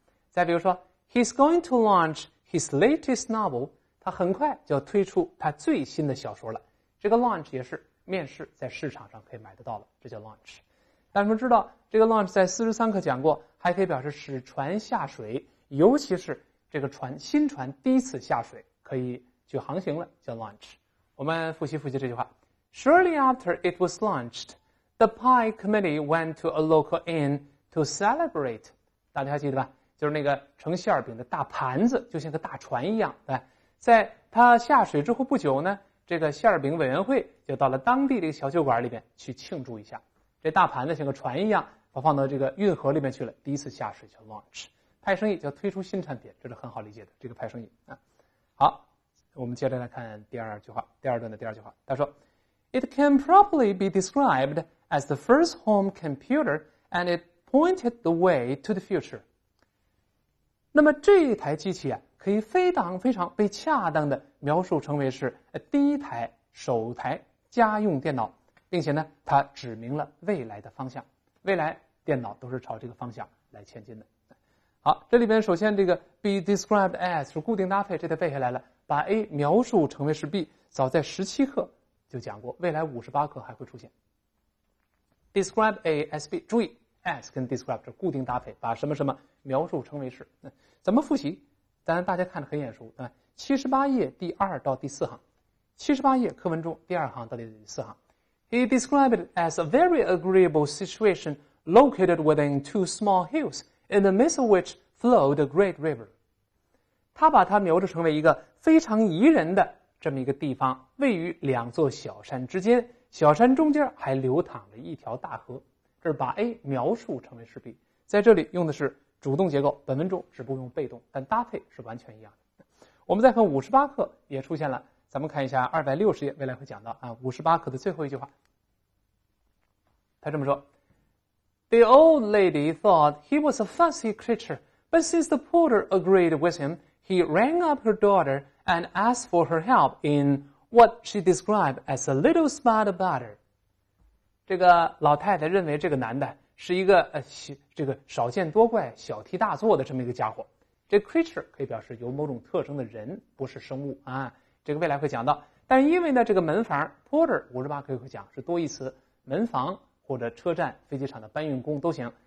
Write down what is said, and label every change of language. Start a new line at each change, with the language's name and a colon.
Chinese: 再比如说
English: He's going to launch his latest novel，
Chinese: 他很快就要推出他最新的小说了。这个 launch 也是面世，在市场上可以买得到了，这叫 launch。但是我们知道这个 launch 在43课讲过，还可以表示使船下水，尤其是这个新船第一次下水可以去航行了，叫 launch。我们复习这句话。
English: Shortly after it was launched, the pie committee went to a local inn to celebrate。
Chinese: 大家还记得吧？就是那个盛馅饼的大盘子，就像个大船一样。在它下水之后不久呢，这个馅饼委员会就到了当地这个小酒馆里面去庆祝一下。这大盘子像个船一样，放到这个运河里面去了，第一次下水叫 launch。派生意叫推出新产品，这是很好理解的，这个派生意啊。好，我们接着来看第二段的第二句话。他说
English: It can properly be described as the first home computer and it pointed the way to the future。
Chinese: 那么这台机器啊，可以非常被恰当的描述成为是第一台首台家用电脑，并且呢它指明了未来的方向，未来电脑都是朝这个方向来前进的。好，这里边首先这个
English: be described as
Chinese: 是固定搭配，这得背下来了，把 A 描述成为是 B， 早在17课就讲过，未来58课还会出现
English: describe A as B。
Chinese: 注意 as 跟 describe 这固定搭配，把什么什么描述成为是。怎么复习？当然大家看得很眼熟，78页第2到第4行，78页课文中第2行到第4行。
English: He described it as a very agreeable situation located within two small hills, in the midst of which flowed a great river.
Chinese: 他把它描述成为一个非常宜人的这么一个地方，位于两座小山之间，小山中间还流淌着一条大河。这是把 A 描述成为是 B， 在这里用的是主动结构，本文中只不过用被动，但搭配是完全一样的。我们再看58课也出现了，咱们看一下260页，未来会讲到啊，58课的最后一句话，他这么说
English: ：The old lady thought he was a fussy creature, but since the porter agreed with him, he rang up her daughter and asked for her help in what she described as a little spot of butter.
Chinese: 这个老太太认为这个男的是一个这个少见多怪、小题大做的这么一个家伙。这 creature 可以表示有某种特征的人，不是生物啊。这个未来会讲到。但是因为呢，这个门房 porter 58课会讲是多义词，门房或者车站、飞机场的搬运工都行。